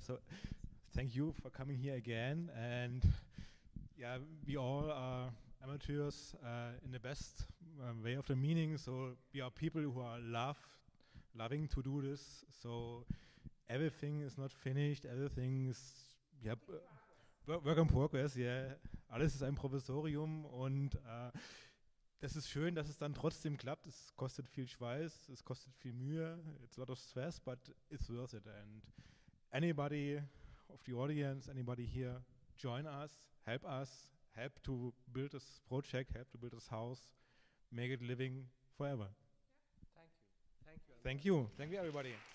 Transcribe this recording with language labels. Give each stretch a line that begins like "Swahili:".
English: So, thank you for coming here again. And yeah, we all are amateurs in the best way of the meaning. So we are people who are loving to do this. So everything is not finished. Everything is work in progress.
German: Yeah, alles ist ein Provisorium und das ist schön, dass es dann trotzdem klappt. Es kostet viel Schweiß, es kostet viel Mühe.
English: It's a lot of stress, but it's worth it. And anybody of the audience, anybody here, join us, help to build this project, help to build this house, make it living forever. Thank you, everybody.